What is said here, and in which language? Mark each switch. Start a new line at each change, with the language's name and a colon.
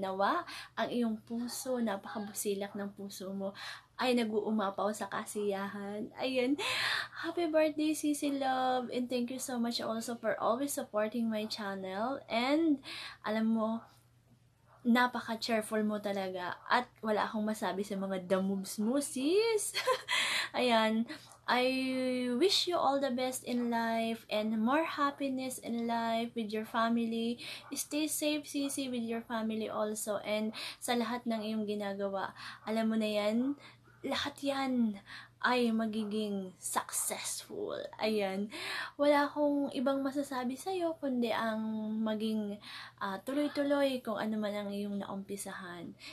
Filipino: Nawa, ang iyong puso, napakabusilak ng puso mo, ay nag-uumapaw sa kasiyahan.
English: Ayan. Happy birthday, Sisi Love! And thank you so much also for always supporting my channel.
Filipino: And, alam mo, napaka-cheerful mo talaga. At wala akong masabi sa mga
English: the moves
Filipino: mo, sis! Ayan.
English: I wish you all the best in life and more happiness in life with your family. Stay safe, Sisi, with your family also.
Filipino: And sa lahat ng iyong ginagawa, alam mo na yan, lahat yan ay magiging successful. Ayan. Wala akong ibang masasabi sa'yo, kundi ang maging tuloy-tuloy kung ano man ang iyong naumpisahan.